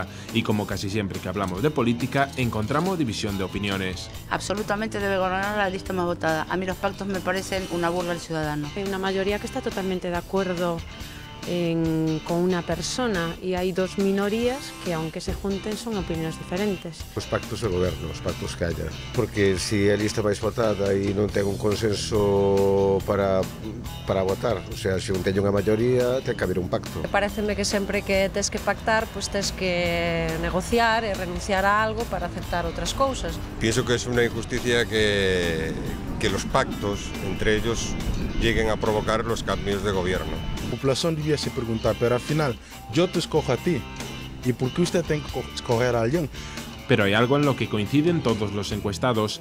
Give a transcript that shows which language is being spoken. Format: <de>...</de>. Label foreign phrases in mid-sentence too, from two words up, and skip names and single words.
<es>Y como casi siempre que hablamos de política, encontramos división de opiniones. Absolutamente debe gobernar la lista más votada. A mí los pactos me parecen una burla al ciudadano. Hay una mayoría que está totalmente de acuerdo con una persona y hay dos minorías que aunque se junten son opiniones diferentes.</es> <gl>Os pactos de goberno, os pactos que haya, porque se a lista máis votada e non ten un consenso para votar,</gl> <es>o sea,</es> <gl>se non teño unha maioría, ten que haber un pacto. Pareceme que sempre que tes que pactar, pues tes que negociar e renunciar a algo para aceptar outras cousas.</gl> <es>Pienso que es una injusticia que los pactos entre ellos lleguen a provocar los cambios de gobierno. La población debiese preguntar, pero al final yo te escojo a ti, ¿y por qué usted tiene que escoger a alguien? Pero hay algo en lo que coinciden todos los encuestados.</es>